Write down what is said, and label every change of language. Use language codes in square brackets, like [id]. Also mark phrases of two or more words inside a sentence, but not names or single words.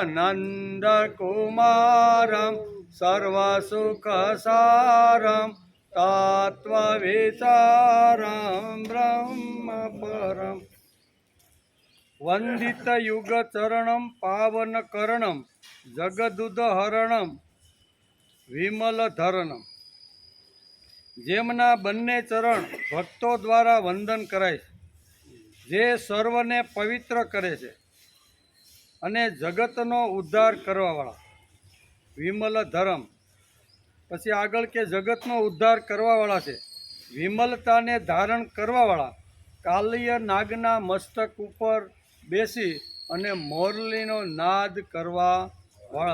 [sa] नन्दकुमारं सर्वसुखसारं तत्त्वविचारं ब्रह्मपरं वन्दितयुगचरणं पावनकरणं जगदुदहरणं विमलधरणं [gu] જેમના બંને ચરણ ભક્તો દ્વારા વંદન કરાય છે, જે સર્વને પવિત્ર કરે છે અને જગતનો ઉદ્ધાર કરવાવાળા વિમલ ધરમ. પછી આગળ કે જગતનો ઉદ્ધાર કરવાવાળા છે, વિમલતાને ધારણ કરવાવાળા, કાલિય નાગના મસ્તક ઉપર બેસી અને મોરલીનો નાદ કરવાવાળા.